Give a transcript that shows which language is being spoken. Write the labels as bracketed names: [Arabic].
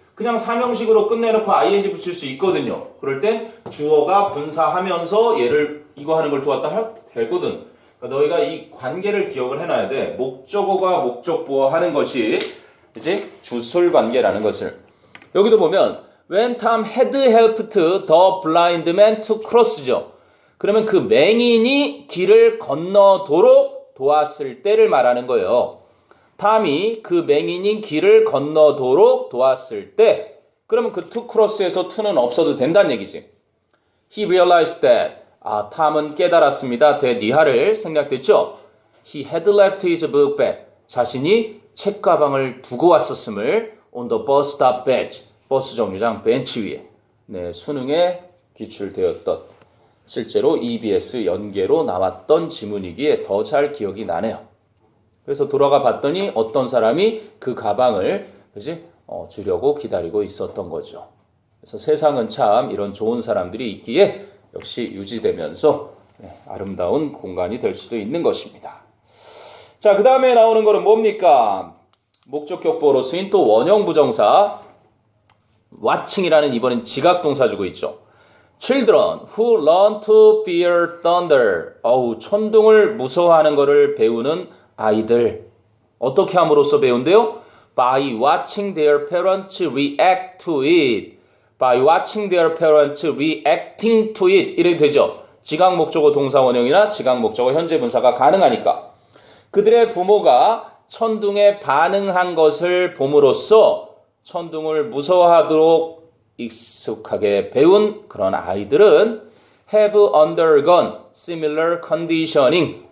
[Korean] 그냥 3형식으로 끝내놓고 ing 붙일 수 있거든요. 그럴 때 주어가 분사하면서 얘를 이거 하는 걸 도왔다 할 되거든. 그러니까 너희가 이 관계를 기억을 해놔야 돼. 목적어가 목적보어 하는 것이 이제 주술 관계라는 것을. 여기도 보면 [English] When Tom had helped the blind man to cross죠. [Korean] 그러면 그 맹인이 길을 건너도록 도왔을 때를 말하는 거예요. 탐이 그 맹인이 길을 건너도록 도왔을 때 그러면 그 to cross에서 to는 없어도 된다는 얘기지. [English] He realized that [Korean] 탐은 깨달았습니다. 니하를 생략됐죠. [English] He had left his book bag. [Korean] 자신이 책가방을 두고 왔었음을 [English] on the bus stop bench. [Korean] 버스 정류장 벤치 위에 수능에 기출되었던 실제로 EBS 연계로 나왔던 지문이기에 더 잘 기억이 나네요. 그래서 돌아가 봤더니 어떤 사람이 그 가방을 주려고 기다리고 있었던 거죠. 그래서 세상은 참 이런 좋은 사람들이 있기에 역시 유지되면서 아름다운 공간이 될 수도 있는 것입니다. 자, 그 다음에 나오는 거는 뭡니까? 목적격보로 쓰인 또 원형 부정사 watching이라는 이번엔 지각동사 주고 있죠. [English] Children who learn to fear thunder. [Korean] 천둥을 무서워하는 것을 배우는 아이들. 어떻게 함으로써 배운대요? [English] By watching their parents react to it. By watching their parents reacting to it. [Korean] 이렇게 되죠. 지각 목적어 동사 원형이나 지각 목적어 현재 분사가 가능하니까. 그들의 부모가 천둥에 반응한 것을 봄으로써 천둥을 무서워하도록 익숙하게 배운 그런 아이들은 [English] have undergone similar conditioning.